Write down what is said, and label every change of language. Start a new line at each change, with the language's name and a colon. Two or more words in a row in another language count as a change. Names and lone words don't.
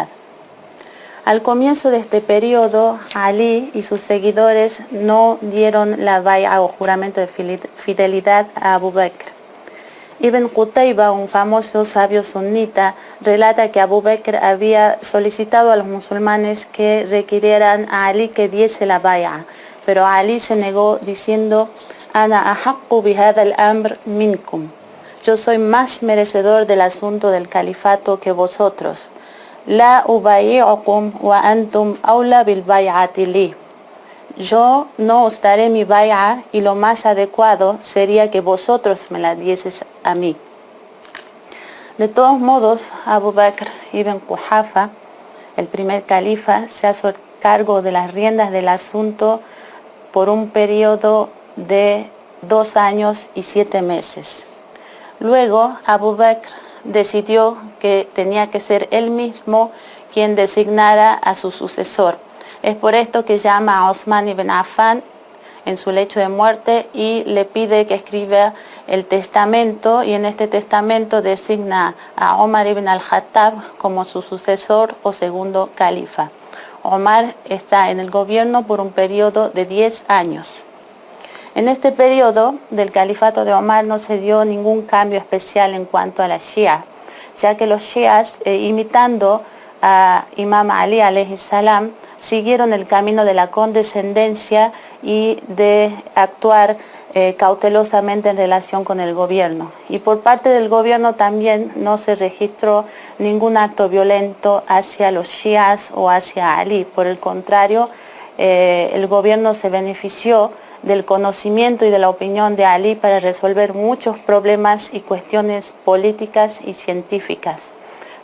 Spanish: Al comienzo de este periodo, Ali y sus seguidores no dieron la bay'a o juramento de fidelidad a Abu Bakr. Ibn Qutayba, un famoso sabio sunita, relata que Abu Bakr había solicitado a los musulmanes que requirieran a Ali que diese la bay'a, pero Ali se negó diciendo:
Arabic: أنا أحق بهذا الأمر منكم.
Spanish: Yo soy más merecedor del asunto del califato que vosotros.
Arabic: لا أبايعكم وأنتم أولى بالبيعة لي.
Spanish: Yo no os daré mi bay'a y lo más adecuado sería que vosotros me la dieses a mí. De todos modos, Abu Bakr ibn Quhafa, el primer califa, se hizo cargo de las riendas del asunto por un periodo de 2 años y 7 meses. Luego, Abu Bakr decidió que tenía que ser él mismo quien designara a su sucesor. Es por esto que llama a Osman ibn Affan en su lecho de muerte y le pide que escriba el testamento, y en este testamento designa a Omar ibn al-Khattab como su sucesor o segundo califa. Omar está en el gobierno por un periodo de 10 años. En este periodo del califato de Omar no se dio ningún cambio especial en cuanto a la Shia, ya que los Shias, imitando a Imam Ali
Arabic: عليه السلام,
Spanish: siguieron el camino de la condescendencia y de actuar cautelosamente en relación con el gobierno. Y por parte del gobierno también no se registró ningún acto violento hacia los Shias o hacia Ali. Por el contrario, el gobierno se benefició del conocimiento y de la opinión de Ali para resolver muchos problemas y cuestiones políticas y científicas.